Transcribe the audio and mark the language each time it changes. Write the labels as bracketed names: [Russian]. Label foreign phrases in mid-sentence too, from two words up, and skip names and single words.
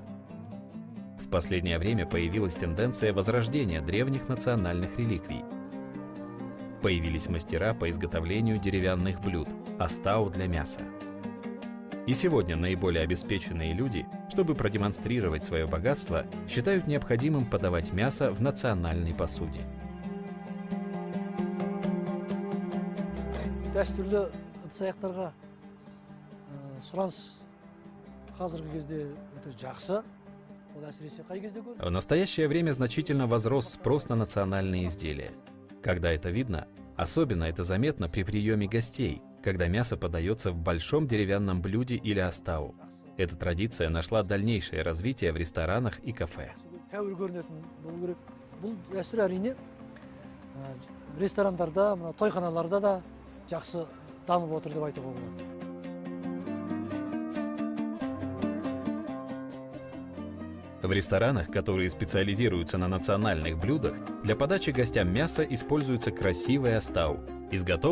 [Russian] В последнее время появилась тенденция возрождения древних национальных реликвий. Появились мастера по изготовлению деревянных блюд, астау для мяса. И сегодня наиболее обеспеченные люди, чтобы продемонстрировать свое богатство, считают необходимым подавать мясо в национальной посуде. [Kazakh] ыдыс-аяқтарға сұраныс қазіргі кезде өте жақсы. Ол әсіресе қай кезде көрді? [Russian] В настоящее время значительно возрос спрос на национальные изделия. Когда это видно, особенно это заметно при приеме гостей, когда мясо подается в большом деревянном блюде или астау. Эта традиция нашла дальнейшее развитие в ресторанах и кафе. [Kazakh] Тәуір көрінетін болу керек. Бұл дәстүр әрине ресторандарда, тойханаларда да жақсы дамып отыр деп айтуға болады. [Russian] В ресторанах, которые специализируются на национальных блюдах, для подачи гостям мяса используется красивый астау, изготовленный